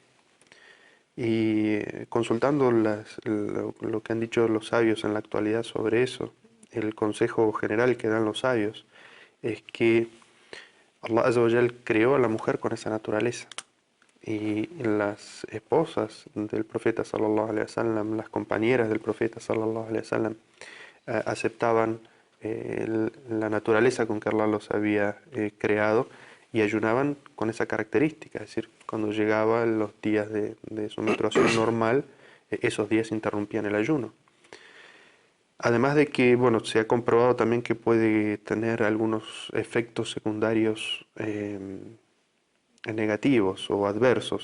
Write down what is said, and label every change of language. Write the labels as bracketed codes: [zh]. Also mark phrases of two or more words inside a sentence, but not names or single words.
[es] Y consultando lo que han dicho los sabios en la actualidad sobre eso, el consejo general que dan los sabios es que [ar] الله عز وجل [es] creó a la mujer con esa naturaleza. Y las esposas del profeta [ar] صلى الله عليه وسلم, [es] las compañeras del profeta [ar] صلى الله عليه وسلم, [es] aceptaban la naturaleza con que Allah los había creado y ayunaban con esa característica, es decir, cuando llegaban los días de su menstruación normal, esos días interrumpían el ayuno. Además de que, bueno, se ha comprobado también que puede tener algunos efectos secundarios negativos o adversos.